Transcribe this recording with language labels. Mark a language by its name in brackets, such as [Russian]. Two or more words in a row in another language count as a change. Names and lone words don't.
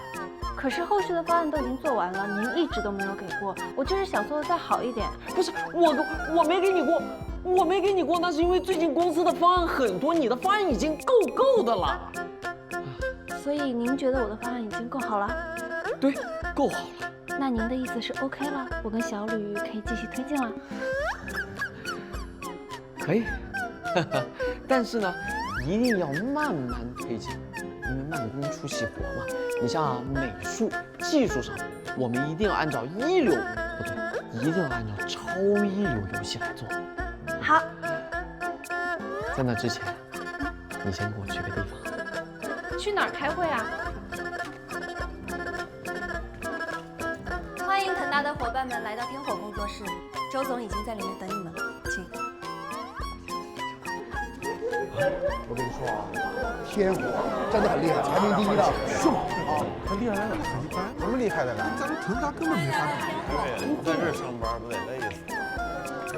[Chinese] 可是后續的方案都已經做完了，您一直都沒有給過，我就是想做得再好一點。不是我沒給你過，我沒給你過，那是因為最近公司的方案很多，你的方案已經夠的了。所以您覺得我的方案已經夠好了？對，夠好了。那您的意思是 OK 了，我跟小呂可以繼續推進了？可以。但是呢，一定要慢慢推進，因為慢工出細活嘛。你像美術、技術上，我們一定要按照一流，不對，一定要按照超一流遊戲來做。好。在那之前，你先跟我去個地方。去哪兒開會啊？歡迎騰達的夥伴們來到天火工作室，周總已經在裡面等你們了，請。我跟你說啊，天火真的很厲害，排名第1的，是嗎？啊，他厲害在哪？很一般。什麼厲害在哪？咱們騰達根本沒法比。对，在這兒上班不得累死？